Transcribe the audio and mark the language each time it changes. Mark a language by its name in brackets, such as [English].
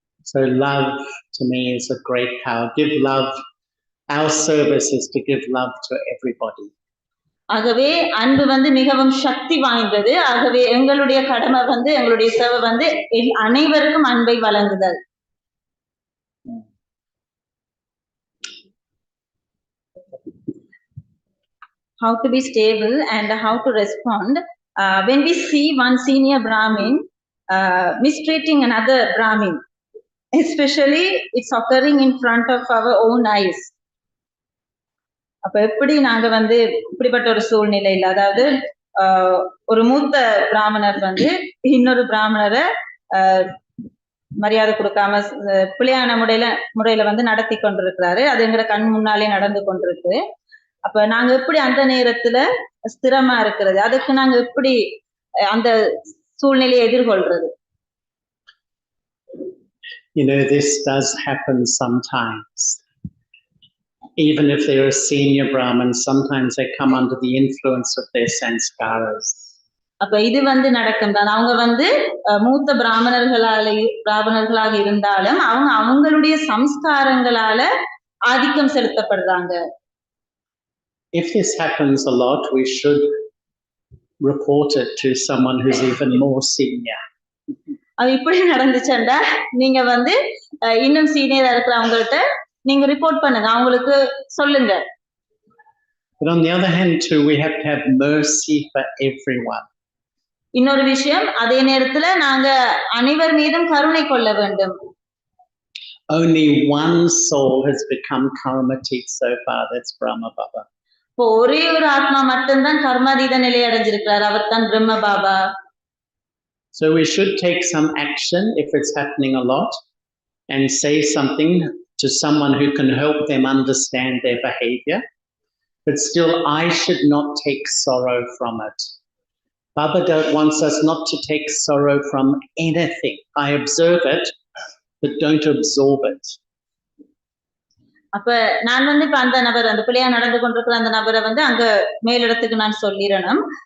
[English] So love to me is a great power. Give love. Our service is to give love to everybody. [Tamil] ஆகவே அன்பு வந்து மிகவும் சக்தி வாய்ந்தது. ஆகவே எங்களுடைய கடமை வந்து எங்களுடைய சேவை வந்து அனைவருக்கும் அன்பை வழங்குதல். [English] How to be stable and how to respond when we see one senior Brahmin mistreating another Brahmin, especially it's occurring in front of our own eyes. [Tamil] அப்ப எப்படி நாங்க வந்து இப்படிப்பட்ட ஒரு சூழ்நிலையில, அதாவது ஒரு மூத்த பிராமணர் வந்து இன்னொரு பிராமணரை மரியாதை கொடுக்காம பிழையான முறையில வந்து நடத்தி கொண்டிருக்கிறாரு, அது எங்க கண் முன்னாலே நடந்து கொண்டிருக்கு. அப்ப நாங்க எப்படி அந்த நேரத்துல ஸ்திரமா இருக்கிறது, அதுக்கு நாங்க எப்படி அந்த சூழ்நிலையை எதிர்கொள்றது? [English] You know, this does happen sometimes. Even if they're a senior Brahmin, sometimes they come under the influence of their sanskaras. [Tamil] அப்ப இது வந்து நடக்கும் தான். அவங்க வந்து மூத்த பிராமணர்களாக இருந்தாலும் அவங்க அவங்களுடைய சம்ஸ்காரங்களால ஆதிக்கம் செலுத்தப்படுறாங்க. [English] If this happens a lot, we should report it to someone who's even more senior. [Tamil] அது இப்படி நடந்துச்சுண்டா நீங்க வந்து இன்னும் சீனியரா இருக்கிறவங்கள்ட்ட நீங்க ரிப்போர்ட் பண்ணுங்க, அவங்களுக்கு சொல்லுங்க. [English] But on the other hand too, we have to have mercy for everyone. [Tamil] இன்னொரு விஷயம், அதே நேரத்துல நாங்க அனைவர் மீதும் கருணை கொள்ள வேண்டும். [English] Only one soul has become karmatik so far, that's Brahma Baba. [Tamil] இப்போ ஒரே ஒரு ஆத்மா மட்டும்தான் கர்மாதீத நிலை அடைஞ்சிருக்கிறார், அவர் தான் பிரம்ம Baba. [English] So we should take some action if it's happening a lot and say something to someone who can help them understand their behavior. But still, I should not take sorrow from it. Baba wants us not to take sorrow from anything. I observe it, but don't absorb it. [Tamil] அப்ப நான் வந்து இப்ப அந்த நபர், அந்த பிள்ளையா நடந்து கொண்டிருக்கிற அந்த நபரை வந்து அங்க மேலிடத்துக்கு நான் சொல்லிடணும்.